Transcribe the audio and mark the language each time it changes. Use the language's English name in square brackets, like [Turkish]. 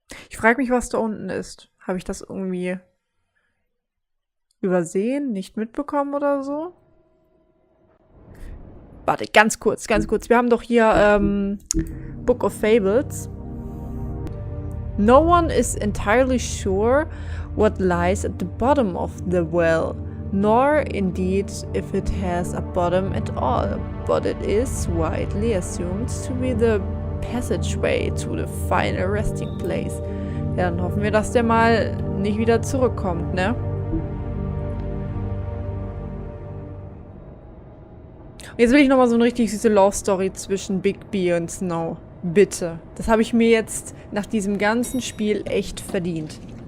[German] Ich frage mich, was da unten ist. Habe ich das irgendwie übersehen, nicht mitbekommen oder so? Warte, ganz kurz. Wir haben doch hier Book of Fables. [English] No one is entirely sure what lies at the bottom of the well, nor indeed if it has a bottom at all, but it is widely assumed to be the passageway to the final resting place. [German] Ja, dann hoffen wir, dass der mal nicht wieder zurückkommt, ne? Jetzt will ich nochmal so eine richtig süße Love-Story zwischen Big B und Snow. Bitte. Das habe ich mir jetzt nach diesem ganzen Spiel echt verdient.